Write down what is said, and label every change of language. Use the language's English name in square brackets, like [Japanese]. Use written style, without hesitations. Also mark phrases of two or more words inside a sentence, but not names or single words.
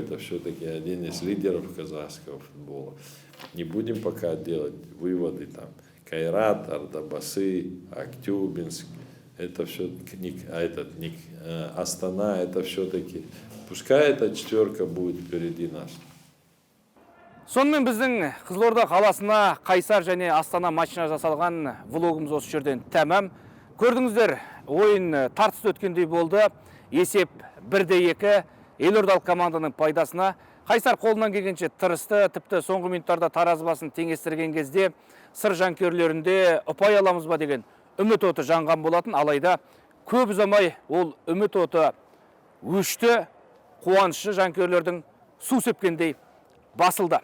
[Russian] Это все-таки один из лидеров казахского футбола. Не будем пока делать выводы там. Кайрат, Ардабасы, Актюбинск. Это все, Астана, это все-таки, пускай эта 4 будет впереди нас. [Kazakh] Сонымен біздің Қызылорда қаласына Қайсар және Астана матчына жасалған влогымыз осы жерден тәмам. Көрдіңіздер, ойын тартысты өткендей болды. Есеп 1-2, елордалық команданың пайдасына. Қайсар қолынан келгенше тырысты, тіпті соңғы минуттарда таразы басын теңестірген кезде сыр жанкүйерлерінде ұпай аламыз ба деген үміт оты жанған болатын, алайда көп ұзамай ол үміт оты өшті, қуанышы жанкүйерлердің су сепкендей басылды.